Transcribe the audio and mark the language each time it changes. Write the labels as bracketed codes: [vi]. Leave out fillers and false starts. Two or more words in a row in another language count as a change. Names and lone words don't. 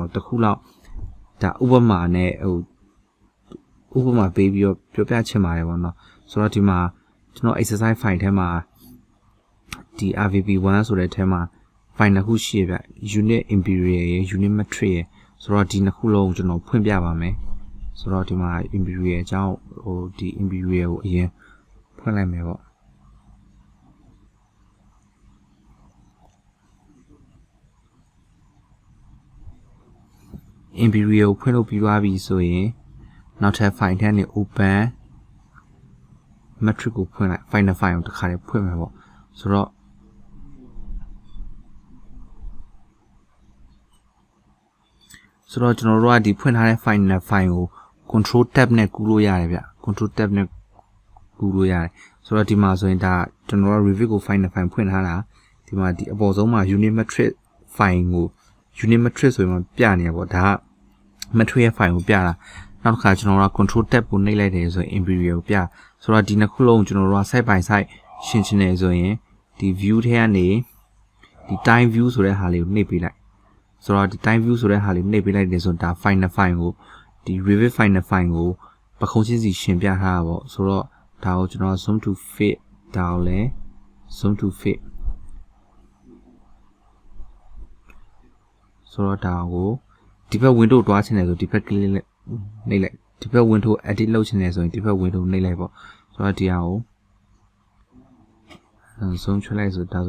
[my] တော်တစ်ခုလောက်ဒါဥပမာနဲ့ဥပမာပေးပြီးတော့ပြောပြချင်ပါတယ်ပေါ့နော်ဆိုတော့ဒီမှာကျွန်တော် [en] exercise file [my] ထဲမှာဒီ RVP1 ဆိုတဲ့ထဲမှာ file တစ်ခုရှိရပြ [en] unit imperial [my] ရယ် [en] unit metric [my] ရယ်ဆိုတော့ဒီနှစ်ခုလုံးကျွန်တော်ဖွင့်ပြပါမယ်ဆိုတော့ဒီမှာ imperial အကြောင်းဒီ imperial ကိုအရင်ဖွင့်လိုက်မယ်ပေါ့ imperial ဖွင့်လို့ပြီးသွားပြီဆိုရင်နောက်ထပ် file ထဲကနေ [en] open metric [my] ကိုဖွင့်လိုက် [en] final file [my] ကိုတစ်ခါတည်းဖွင့်မယ်ပေါ့ဆိုတော့ကျွန်တော်တို့ကဒီဖွင့်ထားတဲ့ [en] final file [my] ကို [en] control tab [my] နဲ့ကူးလို့ရတယ်ဗျ control tab နဲ့ကူးလို့ရတယ်ဆိုတော့ဒီမှာဆိုရင်ဒါကျွန်တော်တို့ review ကို [en] final file [my] ဖွင့်ထားတာဒီမှာဒီအပေါ်ဆုံးမှာ [en] unit metric file [my] ကို [en] unit metric [my] ဆိုရင်ပြနေရပေါ့ဒါက metric ရဲ့ file ကိုပြတာနောက်တစ်ခါကျွန်တော်တို့က [en] control tab [my] ကိုနှိပ်လိုက်တယ်ဆိုရင် imperial ကိုပြဆိုတော့ဒီနှစ်ခုလုံးကျွန်တော်တို့က [en] side by side [my] ရှင်းချင်တယ်ဆိုရင်ဒီ view ထဲကနေဒီ [en] time view [my] ဆိုတဲ့ဟာလေးကိုနှိပ်ပေးလိုက်ဆိုတော့ဒီ [en] time view [my] ဆိုတဲ့ဟာလေးနှိပ်ပေးလိုက်တယ်ဆိုတော့ဒါ [en] final file [my] ကိုဒီ [en] review final file [my] ကိုပခုံးချင်းစီရှင်းပြထားတာပေါ့ဆိုတော့ဒါကိုကျွန်တော် [en] zoom to fit [my] ဒါကိုလည်း [en] zoom to fit [my] ဆိုတော့ဒါကိုဒီဘက် window တွားချင်တယ်ဆိုဒီဘက် click နှိပ်လိုက်ဒီဘက် [en] window edit [my] လုပ်ချင်တယ်ဆိုရင်ဒီဘက် window နှိပ်လိုက်ပေါ့ဆိုတော့ဒီဟာကိုzoom ချလိုက်ဆိုဒါဆို